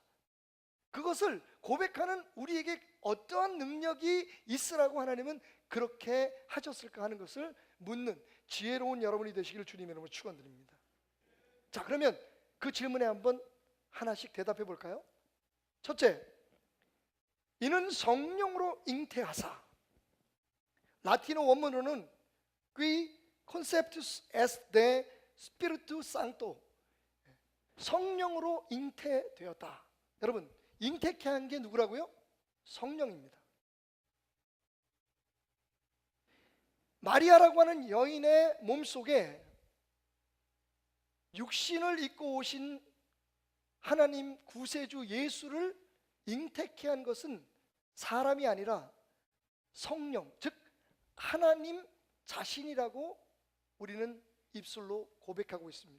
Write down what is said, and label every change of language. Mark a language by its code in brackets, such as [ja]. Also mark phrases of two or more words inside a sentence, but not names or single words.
[ko] 그것을 고백하는 우리에게 어떠한 능력이 있으라고 하나님은 그렇게 하셨을까 하는 것을 묻는 지혜로운 여러분이 되시기를 주님의 이름으로 축원드립니다. 자, 그러면 그 질문에 한번 하나씩 대답해 볼까요? 첫째, 이는 성령으로 잉태하사. 라틴어 원문으로는 [la] qui conceptus est de spiritu sancto, [ko] 성령으로 잉태되었다. 여러분, 잉태케 한 게 누구라고요? 성령입니다. 마리아라고 하는 여인의 몸속에 육신을 입고 오신 하나님 구세주 예수를 잉태케 한 것은 사람이 아니라 성령, 즉 하나님 자신이라고 우리는 입술로 고백하고 있습니다.